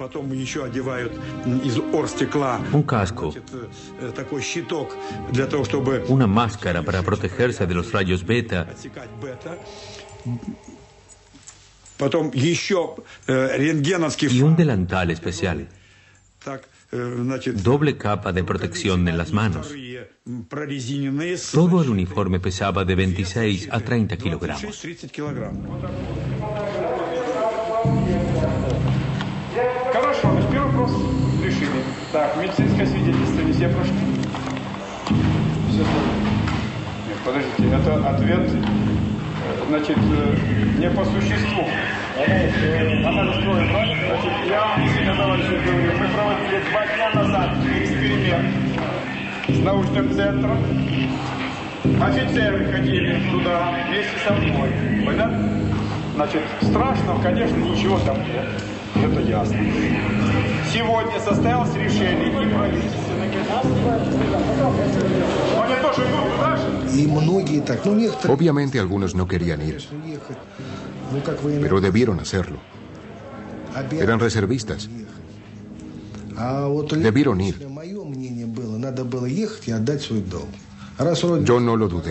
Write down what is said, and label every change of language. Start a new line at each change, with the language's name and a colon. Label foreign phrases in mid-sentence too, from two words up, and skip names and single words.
Spanish: Un casco, una máscara para protegerse de los rayos beta, y un delantal especial. Doble capa de protección en las manos. Todo el uniforme pesaba de 26 a 30 kilogramos.
Russian: Хорошо, значит, первый вопрос решили. Так, медицинское свидетельство везде прошли. Все. Нет, подождите, это ответ, значит, не по существу. Анализ крови, значит, я себе товарищи говорю, мы проводили 2 дня назад эксперимент с научным центром. Офицеры ходили туда вместе со мной. Понятно? Значит, страшного, конечно, ничего там нет. Это ясно. Сегодня состоялось решение и правительственное.
Spanish: Obviamente algunos no querían ir, pero debieron hacerlo. Eran reservistas. Debieron ir. Yo no lo dudé.